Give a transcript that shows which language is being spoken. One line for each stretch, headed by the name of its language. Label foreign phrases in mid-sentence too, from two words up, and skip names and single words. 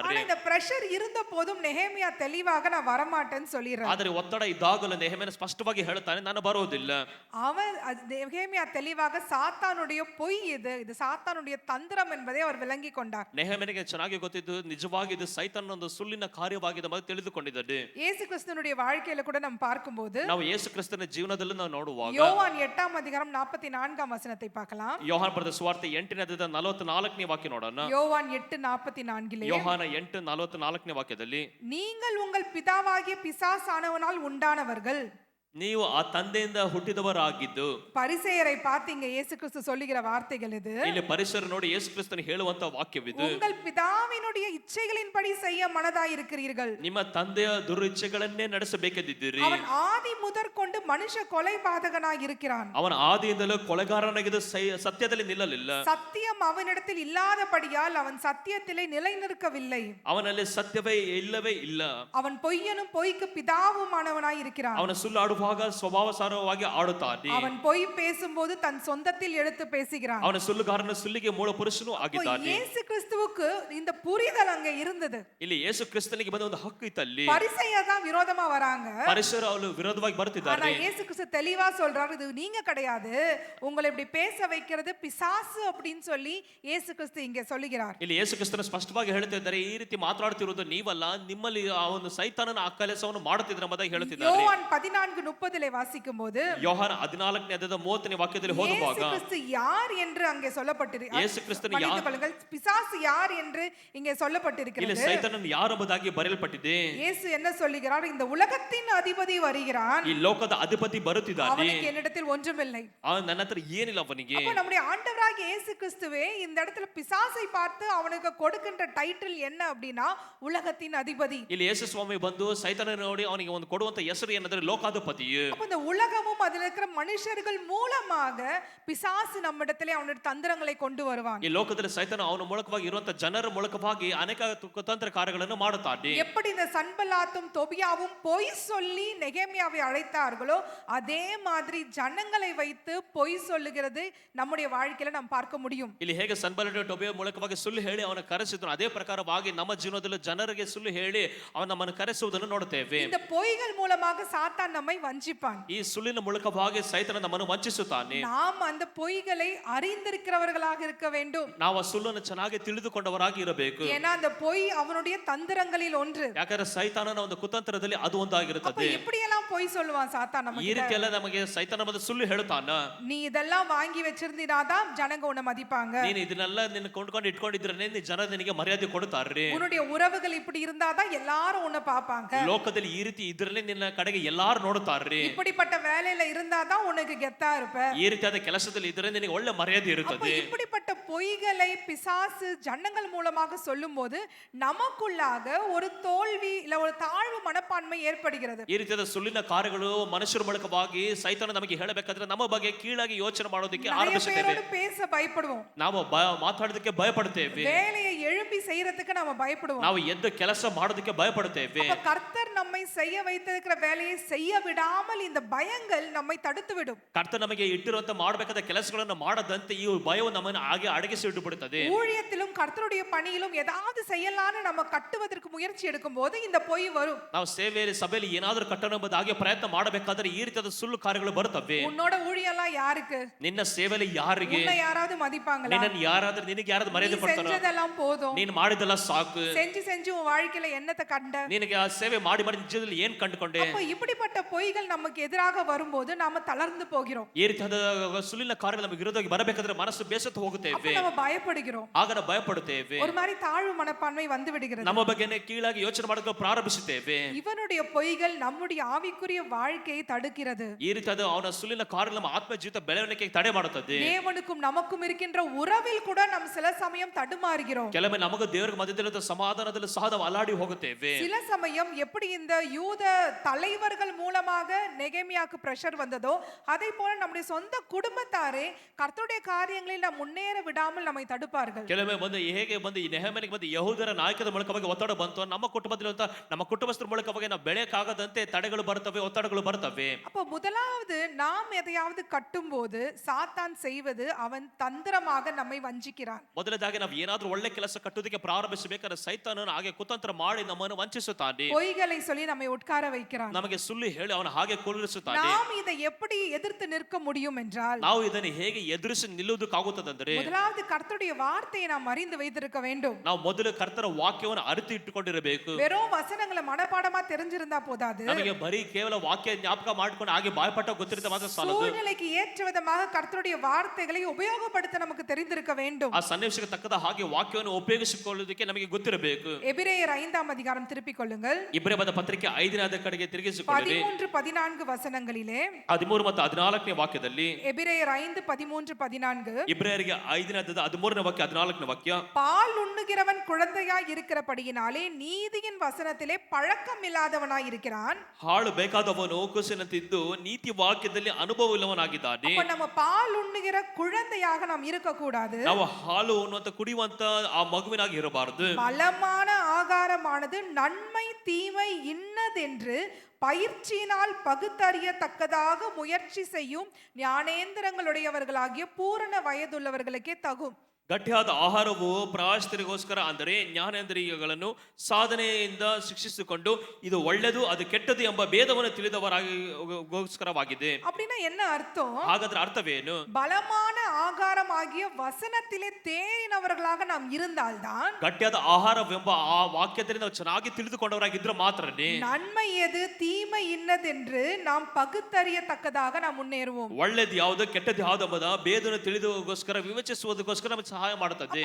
Tamil: ஆனா இந்த பிரஷர் இருந்த போதும் நெகேமியா தெளிவாக நான் வரமாட்டேன்னு சொல்லிறான்.
Kannada: ಆದರೆ ಒತ್ತಡ ಇದ್ದಾಗಲೂ ನೆಹೆಮೀಯನು ಸ್ಪಷ್ಟವಾಗಿ ಹೇಳುತ್ತಾನೆ, ನಾನು ಬರುವುದಿಲ್ಲ.
Tamil: அவன் நெகேமியா தெளிவாக சாத்தானுடைய பொய் இது சாத்தானுடைய தந்திரம் என்பதை அவர் விளங்கி கொண்டார்.
Kannada: ನೆಹೆಮೀಯನಿಗೆ ಚೆನ್ನಾಗಿ ಗೊತ್ತಿದ್ದು ನಿಜವಾಗಿ ಇದು ಸೈತಾನನ ಒಂದು ಸುಳ್ಳಿನ ಕಾರ್ಯವಾಗಿದೆ ಎಂಬುದನ್ನು ತಿಳಿದುಕೊಂಡಿದ್ದಾನೆ.
Tamil: இயேசು கிறிஸ்துவினுடைய வாழ்க்கையில கூட நம்ம பார்க்கும்போது,
Kannada: ನಾವು ಯೇಸು ಕ್ರಿಸ್ತನ ಜೀವನದಲ್ಲಿ ನಾವು ನೋಡುವಾಗ
Tamil: யோவான் 8ஆம் அதிகாரம் 44ஆம் வசனத்தை பார்க்கலாம்.
Kannada: ಯೋಹಾನ ಬರೆದ ಸುವಾರ್ತೆ 8ನೇ ಅಧ್ಯಾಯದ 44ನೇ ವಾಕ್ಯ ನೋಡೋಣ.
Tamil: யோவான் 8:44
Kannada: ಯೋಹಾನ 8:44ನೇ ವಾಕ್ಯದಲ್ಲಿ,
Tamil: நீங்கள் உங்கள் பிதாவாகிய பிசாசானவனால் உண்டானவர்கள்,
Kannada: ನೀವು ಆ ತಂದೆಯಿಂದ ಹುಟ್ಟಿದವರಾಗಿದ್ದು.
Tamil: பரிசேயரை பார்த்தீங்க இயேசு கிறிஸ்து சொல்லுகிற வார்த்தைகள் இது.
Kannada: ಇಲ್ಲಿ ಪರಿಸರ ನೋಡಿ ಯೇಸು ಕ್ರಿಸ್ತನು ಹೇಳುವಂತ ವಾಕ್ಯವಿದು,
Tamil: உங்கள் பிதாவினுடைய இச்சைகளின்படி செய்ய மனதாய் இருக்கிறீர்கள்.
Kannada: ನಿಮ್ಮ ತಂದೆಯ ದುರಿಚ್ಛೆಗಳನ್ನೇ ನಡೆಸಬೇಕೆಂದಿದ್ದೀರಿ.
Tamil: அவன் ஆதி முதற்கொண்டு ಮನುಷ್ಯ கொலைபாதகனாய் இருக்கிறான்.
Kannada: ಅವನ ಆದಿಯಿಂದಲೂ ಕೊಲೆಗಾರನಾಗಿದ್ದು ಸತ್ಯದಲ್ಲಿ ನಿಲ್ಲಲಿಲ್ಲ.
Tamil: சத்தியம் அவனிடத்தில் இல்லாதபடியால் அவன் சத்தியத்திலே நிலைநிற்கவில்லை.
Kannada: ಅವನಲ್ಲಿ ಸತ್ಯವೇ ಇಲ್ಲವೇ ಇಲ್ಲ.
Tamil: அவன் பொய்யனும் பொய்க்கு பிதாவுமானவனாய் இருக்கிறான்.
Kannada: ಅವನ ಸುಳ್ಳಾಡುವಾಗ ಸ್ವಭಾವಸಾರವಾಗಿ ಆಡುತ್ತಾನೆ.
Tamil: அவன் பொய் பேசும்போது தன் சொந்தத்தில் எடுத்து பேசுகிறான்.
Kannada: ಅವನ ಸುಳ್ಳುಗಾರನ ಸುಳ್ಳಿಗೆ ಮೂಲ ಪುರುಷನು ಆಗಿದ್ದಾನೆ.
Tamil: இயேசு கிறிஸ்துவுக்கு இந்த புரிதல் அங்க இருந்தது.
Kannada: ಇಲ್ಲಿ ಯೇಸು ಕ್ರಿಸ್ತನಿಗೆ ಬಂದ ಒಂದು ಹಕ್ಕು ಇತ್ತಲ್ಲಿ.
Tamil: பரிசேயர் தான் விரோதமா வராங்க.
Kannada: ಪರಿಸರ ಅವರು ವಿರೋಧವಾಗಿ
Tamil: ஆனா
Kannada: ಬರುತ್ತಿದ್ದಾರೆ.
Tamil: இயேசு கிறிஸ்து தெளிவா சொல்றாரு, இது நீங்க கிடையாது, உங்களை இப்படி பேச வைக்கிறது பிசாசு அப்படின்னு சொல்லி இயேசு கிறிஸ்து இங்க சொல்லுகிறார்.
Kannada: ಇಲ್ಲಿ ಯೇಸು ಕ್ರಿಸ್ತನು ಸ್ಪಷ್ಟವಾಗಿ ಹೇಳುತ್ತಿದ್ದಾರೆ, ಈ ರೀತಿ ಮಾತನಾಡುತ್ತಿರುವುದು ನೀವಲ್ಲ, ನಿಮ್ಮಲ್ಲಿ ಆ ಒಂದು ಸೈತಾನನ ಆ ಕೆಲಸವನ್ನು ಮಾಡುತ್ತಿದ್ದಾರೆ ಎಂಬುದಾಗಿ ಹೇಳುತ್ತಿದ್ದಾರೆ.
Tamil: யோவான் 14:30 வாசிக்கும் போது,
Kannada: ಯೋಹಾನ 14ನೇ ಅಧ್ಯಾಯದ 30ನೇ ವಾಕ್ಯದಲ್ಲಿ ಓದುವಾಗ,
Tamil: இயேசு கிறிஸ்து யார் என்று அங்கே சொல்லப்பட்டிருக்கிறது.
Kannada: ಯೇಸು ಕ್ರಿಸ್ತನು
Tamil: பிசாசு யார் என்று இங்கே
Kannada: ಇಲ್ಲಿ
Tamil: சொல்லப்பட்டிருக்கிறது.
Kannada: ಸೈತಾನನು ಯಾರೆಂಬುದಾಗಿ ಬರೆಯಲ್ಪಟ್ಟಿದೆ.
Tamil: இயேசு என்ன சொல்லுகிறார், இந்த உலகத்தின் அதிபதி வருகிறான்,
Kannada: ಈ ಲೋಕದ ಅಧಿಪತಿ ಬರುತ್ತಿದ್ದಾನೆ,
Tamil: அவனுக்கு என்னிடத்தில் ஒன்றுமில்லை.
Kannada: ನನ್ನ ಹತ್ರ ಏನಿಲ್ಲ ಅವನಿಗೆ.
Tamil: அப்ப நம்முடைய ஆண்டவராகிய இயேசு கிறிஸ்துவே இந்த இடத்துல பிசாசை பார்த்து அவனுக்கு கொடுக்கின்ற டைட்டில் என்ன அப்படின்னா உலகத்தின் அதிபதி.
Kannada: ಇಲ್ಲಿ ಯೇಸು ಸ್ವಾಮಿ ಬಂದು ಸೈತಾನ ನೋಡಿ ಅವನಿಗೆ ಒಂದು ಕೊಡುವಂತ ಹೆಸರು ಏನಂದ್ರೆ ಲೋಕಾಧಿಪತಿಯು.
Tamil: அப்ப இந்த உலகமும் அதில் இருக்கிற மனுஷர்கள் மூலமாக பிசாசு நம்மிடத்திலே அவனுடைய தந்திரங்களை கொண்டு வருவான்.
Kannada: ಈ ಲೋಕದಲ್ಲಿ ಸೈತಾನ ಅವನ ಮೂಲಕವಾಗಿ ಇರುವಂತ ಜನರ ಮೂಲಕವಾಗಿ ಅನೇಕ ಕುತಂತ್ರ ಕಾರ್ಯಗಳನ್ನು ಮಾಡುತ್ತಾನೆ.
Tamil: எப்படி இந்த சன்பல்லாத்தும் தொபியாவும் பொய் சொல்லி நெகேமியாவை அழைத்தார்களோ அதே மாதிரி ஜனங்களை வைத்து பொய் சொல்லுகிறது நம்முடைய வாழ்க்கையில நாம் பார்க்க முடியும்.
Kannada: ಇಲ್ಲಿ ಹೇಗೆ ಸನ್ಬಲ್ಲಟ ಟೋಬಿಯ ಮೂಲಕವಾಗಿ ಸುಳ್ಳು ಹೇಳಿ ಅವನ ಕರೆಸಿದ್ರು, ಅದೇ ಪ್ರಕಾರವಾಗಿ ನಮ್ಮ ಜೀವನದಲ್ಲಿ ಜನರಿಗೆ ಸುಳ್ಳು ಹೇಳಿ ಅವನ ನಮ್ಮನ್ನು ಕರೆಸುವುದನ್ನು ನೋಡುತ್ತೇವೆ.
Tamil: இந்த பொய்கள் மூலமாக சாத்தான் நம்மை வஞ்சிப்பான்.
Kannada: ಈ ಸುಳ್ಳಿನ ಮೂಲಕವಾಗಿ ಸೈತಾನ ನಮ್ಮನ್ನು ವಂಚಿಸುತ್ತಾನೆ.
Tamil: நாம் அந்த பொய்களை அறிந்திருக்கிறவர்களாக இருக்க வேண்டும்.
Kannada: ನಾವು ಆ ಸುಳ್ಳನ್ನು ಚೆನ್ನಾಗಿ ತಿಳಿದುಕೊಂಡವರಾಗಿ ಇರಬೇಕು.
Tamil: ஏன்னா அந்த பொய் அவனுடைய தந்திரங்களில் ஒன்று.
Kannada: ಯಾಕಂದ್ರೆ ಸೈತಾನನ ಒಂದು ಕುತಂತ್ರದಲ್ಲಿ ಅದು
Tamil: அப்ப
Kannada: ಒಂದಾಗಿರುತ್ತದೆ.
Tamil: எப்படி எல்லாம் பொய் சொல்லுவான் சாத்தான்
Kannada: ಈ
Tamil: நமக்கு?
Kannada: ರೀತಿ ಎಲ್ಲ ನಮಗೆ ಸೈತಾನ ಒಂದು ಸುಳ್ಳು ಹೇಳುತ್ತಾನ.
Tamil: நீ இதெல்லாம் வாங்கி வச்சிருந்தீனாதான் ஜனங்க உன்னை மதிப்பாங்க.
Kannada: ನೀನು ಇದನ್ನೆಲ್ಲ ನಿನ್ನ ಕೊಂಡ್ಕೊಂಡು ಇಟ್ಕೊಂಡಿದ್ರೆ ಜನ ನಿನಗೆ ಮರ್ಯಾದೆ ಕೊಡುತ್ತಾರೆ.
Tamil: உன்னுடைய உறவுகள் இப்படி இருந்தாதான் எல்லாரும் உன்னை பாப்பாங்க.
Kannada: ಲೋಕದಲ್ಲಿ ಈ ರೀತಿ ಇದ್ರಲ್ಲಿ ನಿನ್ನ ಕಡೆಗೆ ಎಲ್ಲಾರು ನೋಡುತ್ತಾರೆ.
Tamil: இப்படிப்பட்ட வேலையில இருந்தாதான் உனக்கு கெத்தா இருப்ப.
Kannada: ಈ ರೀತಿಯಾದ ಕೆಲಸದಲ್ಲಿ ಇದ್ರೆ ನಿನಗೆ ಒಳ್ಳೆ ಮರ್ಯಾದೆ
Tamil: அப்ப
Kannada: ಇರುತ್ತದೆ.
Tamil: இப்படிப்பட்ட பொய்களை பிசாசு ஜனங்கள் மூலமாக சொல்லும்போது நமக்குள்ளாக ஒரு தோல்வி இல்ல ஒரு தாழ்வு மனப்பான்மை ஏற்படுகிறது.
Kannada: ಈ ರೀತಿಯಾದ ಸುಳ್ಳಿನ ಕಾರ್ಯಗಳು ಮನುಷ್ಯರ ಮೂಲಕವಾಗಿ ಸೈತಾನ ನಮಗೆ ಹೇಳಬೇಕಾದ್ರೆ ನಮ್ಮ ಬಗ್ಗೆ ಕೀಳಾಗಿ ಯೋಚನೆ ಮಾಡೋದಕ್ಕೆ
Tamil: நிறைய
Kannada: ಆರಂಭಿಸುತ್ತೇವೆ.
Tamil: பேரோடு பேச பயப்படுவோம்.
Kannada: ನಾವು ಮಾತಾಡೋದಕ್ಕೆ ಭಯಪಡುತ್ತೇವೆ.
Tamil: வேலையை எழுப்பி செய்யறதுக்கு நாம பயப்படுவோம்.
Kannada: ನಾವು ಎದ್ದು ಕೆಲಸ ಮಾಡೋದಕ್ಕೆ ಭಯಪಡುತ್ತೇವೆ.
Tamil: அப்ப கர்த்தர் நம்மை செய்ய வைத்திருக்கிற வேலையை செய்ய விடாமல் இந்த பயங்கள் நம்மை தடுத்து விடும்.
Kannada: ಕರ್ತ ನಮಗೆ ಇಟ್ಟಿರುವಂತ ಮಾಡಬೇಕಾದ ಕೆಲಸಗಳನ್ನು ಮಾಡದಂತೆ ಈ ಭಯವು ನಮ್ಮನ್ನು ಹಾಗೆ ಅಡಗಿಸಿ ಇಟ್ಟು ಬಿಡುತ್ತದೆ.
Tamil: ஊழியத்திலும் கர்த்தருடைய பணியிலும் ஏதாவது செய்யலாம்னு நம்ம கட்டுவதற்கு முயற்சி எடுக்கும் போது இந்த பொய் வரும்.
Kannada: ನಾವು ಸೇವೆಯಲ್ಲಿ ಸಭೆಯಲ್ಲಿ ಏನಾದರೂ ಕಟ್ಟണമെಂಬುದು ಹಾಗೆ ಪ್ರಯತ್ನ ಮಾಡಬೇಕಾದ್ರೆ ಈ ರೀತಿಯಾದ ಸುಳ್ಳು ಕಾರ್ಯಗಳು ಬರುತ್ತವೆ.
Tamil: உன்னோட ஊழியெல்லாம் யாருக்கு?
Kannada: ನಿನ್ನ ಸೇವೆಯಲ್ಲಿ ಯಾರಿಗೆ?
Tamil: உன்னை யாராவது மதிப்பாங்களா?
Kannada: ನಿನ್ನನ್ನು ಯಾರಾದ್ರೂ ನಿನಗೆ ಯಾರಾದ್ರೂ
Tamil: நீ
Kannada: ಮರ್ಯಾದೆ ಕೊಡ್ತಾರೋ?
Tamil: செஞ்சதெல்லாம் போதும்.
Kannada: ನೀನು ಮಾಡಿದೆಲ್ಲ ಸಾಕು.
Tamil: செஞ்சு செஞ்சு உன் வாழ்க்கையில என்னத்தை கண்ட?
Kannada: ನಿನಗೆ ಆ ಸೇವೆ ಮಾಡಿ ಮಾಡಿ ನಿಜದಲ್ಲಿ ಏನ್ ಕಂಡುಕೊಂಡೆ?
Tamil: அப்ப இப்படிப்பட்ட பொய்கள் நமக்கு எதிராக வரும்போது நாம தளர்ந்து போகிறோம்.
Kannada: ಈ ರೀತಿಯಾದ ಸುಳ್ಳಿನ ಕಾರ್ಯಗಳು ನಮಗೆ ವಿರೋಧವಾಗಿ ಬರಬೇಕಾದ್ರೆ ಮನಸ್ಸು ಬೇಸತ್ತು
Tamil: அப்ப
Kannada: ಹೋಗುತ್ತೇವೆ.
Tamil: நம்ம பயப்படுகிறோம்.
Kannada: ಆಗ ನಾವು ಭಯಪಡುತ್ತೇವೆ.
Tamil: ஒரு மாதிரி தாழ்வு மனப்பான்மை வந்து விடுகிறது.
Kannada: ನಮ್ಮ ಬಗ್ಗೆನೇ ಕೀಳಾಗಿ ಯೋಚನೆ ಮಾಡೋಕೆ ಪ್ರಾರಂಭಿಸುತ್ತೇವೆ.
Tamil: இவனுடைய பொய்கள் நம்முடைய ஆவிக்குரிய வாழ்க்கையை தடுக்கிறது.
Kannada: ಈ ರೀತಿಯಾದ ಅವನ ಸುಳ್ಳಿನ ಕಾರ್ಯಗಳು ನಮ್ಮ ಆತ್ಮ ಜೀವಿತ ಬೆಳವಣಿಗೆಗೆ ತಡೆ ಮಾಡುತ್ತದೆ.
Tamil: தேவனுக்கும் நமக்கும் இருக்கின்ற உறவில் கூட நாம் சில சமயம் தடுமாறுகிறோம்.
Kannada: ಕೆಲವೊಮ್ಮೆ ನಮಗೂ ದೇವರಿಗೆ ಮಧ್ಯದಲ್ಲಿ ಸಮಾಧಾನದಲ್ಲಿ ಸಹ ನಾವು ಅಲಾಡಿ ಹೋಗುತ್ತೇವೆ.
Tamil: சில சமயம் எப்படி இந்த யூத தலைவர்கள் மூலமாக நெகேமியாக்கு பிரஷர் வந்ததோ அதே போல நம்முடைய சொந்த குடும்பத்தாரே கர்த்தருடைய காரியங்களில் நாம் முன்னேற விடாமல் நம்மை தடுப்பார்கள்.
Kannada: ಕೆಲವೊಮ್ಮೆ ಬಂದು ಹೇಗೆ ಬಂದು ಈ ನೆಹೆಮನಿಗೆ ಬಂದು ಯಹೂದರ ನಾಯಕರ ಮೂಲಕವಾಗಿ ಒತ್ತಡ ಬಂತು, ನಮ್ಮ ಕುಟುಂಬದಲ್ಲಿ ನಮ್ಮ ಕುಟುಂಬಸ್ಥರ ಮೂಲಕವಾಗಿ ನಾವು ಬೆಳೆಯಕ್ಕಾಗದಂತೆ ತಡೆಗಳು ಬರ್ತವೆ, ಒತ್ತಡಗಳು ಬರ್ತವೆ.
Tamil: அப்போ முதலாவது நாம் எதையாவது கட்டும்போது சாத்தான் செய்வது அவன் தந்திரமாக நம்மை வஞ்சிக்கிறான்.
Kannada: ಮೊದಲದಾಗಿ ನಾವು ಏನಾದ್ರೂ ಒಳ್ಳೆ ಕೆಲಸ ಕಟ್ಟುವುದಕ್ಕೆ ಪ್ರಾರಂಭಿಸಬೇಕಾದ್ರೆ ಸೈತಾನನು ಹಾಗೆ ಕುತಂತ್ರ ಮಾಡಿ ನಮ್ಮನ್ನು ವಂಚಿಸುತ್ತಾನೆ.
Tamil: பொய்களை சொல்லி நம்மை உட்கார வைக்கிறான்.
Kannada: ನಮಗೆ ಸುಳ್ಳು ಹೇಳಿ ಅವನು ಹಾಗೆ ಕುಳ್ಳಿರಿಸುತ್ತಾನೆ.
Tamil: நாம் இதை எப்படி எதிர்த்து நிற்க முடியும் என்றால்
Kannada: ನಾವು ಇದನ್ನು ಹೇಗೆ ಎದುರಿಸಿ ನಿಲ್ಲುವುದಕ್ಕಾಗುತ್ತದಂದ್ರೆ
Tamil: முதலாவது கர்த்தருடைய வார்த்தையை நாம் அறிந்து வைத்திருக்க வேண்டும்.
Kannada: ನಾವು ಮೊದಲು ಕರ್ತರ ವಾಕ್ಯವನ್ನು ಅರಿತು ಇಟ್ಟುಕೊಂಡಿರಬೇಕು.
Tamil: வெறும் வசனங்களை மனப்பாடமா தெரிஞ்சிருந்தா போதாது.
Kannada: ನಮಗೆ ಬರೀ ಕೇವಲ ವಾಕ್ಯ ಜ್ಞಾಪಕ ಮಾಡ್ಕೊಂಡು ಹಾಗೆ ಬಾಯ್ಪಟ್ಟ ಗೊತ್ತಿರುತ್ತೆ ಮಾತ್ರ ಸಾಲದು.
Tamil: சூழ்நிலைக்கு ஏற்ற விதமாக கர்த்தருடைய வார்த்தைகளை உபயோகப்படுத்த நமக்கு தெரிந்திருக்க வேண்டும்.
Kannada: ಆ ಸನ್ನಿವೇಶಕ್ಕೆ ತಕ್ಕದ ಹಾಗೆ ವಾಕ್ಯವನ್ನು ಉಪಯೋಗಿಸಿಕೊಳ್ಳುವುದಕ್ಕೆ ನಮಗೆ ಗೊತ್ತಿರಬೇಕು.
Tamil: எபிரேயர் 5ஆம் அதிகாரம் திருப்பிக் கொள்ளுங்கள்.
Kannada: ಇಬ್ರಿಯರ ಪತ್ರಿಕೆ 5ನೇ ಕಡೆಗೆ ತಿರುಗಿಸಿಕೊಳ್ಳಿ.
Tamil: 13-14 ವಚನங்களிலே
Kannada: 13 ಮತ್ತು 14ನೇ ವಾಕ್ಯದಲ್ಲಿ
Tamil: எபிரேயர் 5:13-14
Kannada: ಇಬ್ರಿಯರಿಗೆ 5ನೇ 13ನೇ ವಾಕ್ಯ 14ನೇ ವಾಕ್ಯ.
Tamil: பால் உண்ணுகிறவன் குழந்தையாய் இருக்கிறபடியினாலே நீதியின் வசனத்திலே பழக்கம் இல்லாதவனாய் இருக்கிறான்.
Kannada: ಹಾಳು ಬೇಕಾದವನು ಕುಸಿನಂತಿದ್ದು ನೀತಿ ವಾಕ್ಯದಲ್ಲಿ ಅನುಭವ ಇಲ್ಲವನಾಗಿದ್ದಾನೆ.
Tamil: அப்ப நம்ம பால் உண்ணுகிற குழந்தையாக நாம் இருக்க கூடாது.
Kannada: ನಾವು ಹಾಲು ಉಣ್ಣುವಂತ ಕುಡಿಯುವಂತ ಆ ಮಗುವಿನಾಗಿ ಇರಬಾರದು.
Tamil: பலமான ஆகாரமானது நன்மை தீமை இன்னதென்று பயிற்சியினால் பகுத்தறியத்தக்கதாக முயற்சி செய்யும் ஞானேந்திரங்களுடையவர்களாகிய பூரண வயதுள்ளவர்களுக்கே தகும்.
Kannada: ಗಟ್ಟಿಯಾದ ಆಹಾರವು ಪ್ರಾಯಶ್ಚಿತ್ತಗೋಸ್ಕರ ಅಂದರೆ ಜ್ಞಾನೇಂದ್ರಿಯಗಳನ್ನು ಸಾಧನೆಯಿಂದ ಶಿಕ್ಷಿಸಿಕೊಂಡು ಇದು ಒಳ್ಳೆಯದು ಅದು ಕೆಟ್ಟದು ಎಂಬ ಭೇದವನ್ನು ತಿಳಿದವರಾಗಿಗೋಸ್ಕರವಾಗಿದೆ.
Tamil: அப்படின்னா என்ன அர்த்தம்?
Kannada: ಹಾಗಾದ್ರೆ ಅರ್ಥವೇನು?
Tamil: பலமான ஆகாரம் ஆகிய வசனத்திலே தேறினவர்களாக நாம் இருந்தால்தான்
Kannada: ಗಟ್ಟಿಯಾದ ಆಹಾರವೆಂಬ ಆ ವಾಕ್ಯದಲ್ಲಿ ನಾವು ಚೆನ್ನಾಗಿ ತಿಳಿದುಕೊಂಡವರಾಗಿದ್ರೆ ಮಾತ್ರನೇ
Tamil: நன்மை எது தீமை இன்னதென்று நாம் பகுத்தறியத்தக்கதாக நாம் முன்னேறுவோம்.
Kannada: ಒಳ್ಳೆದು ಯಾವುದು ಕೆಟ್ಟದ್ದು ಯಾವುದು ಎಂಬುದ ಭೇದವನ್ನು ತಿಳಿದುಗೋಸ್ಕರ ವಿವೇಚಿಸುವುದಕ್ಕೋಸ್ಕರ ನಮಗೆ ಸಹಾಯ ಮಾಡುತ್ತದೆ.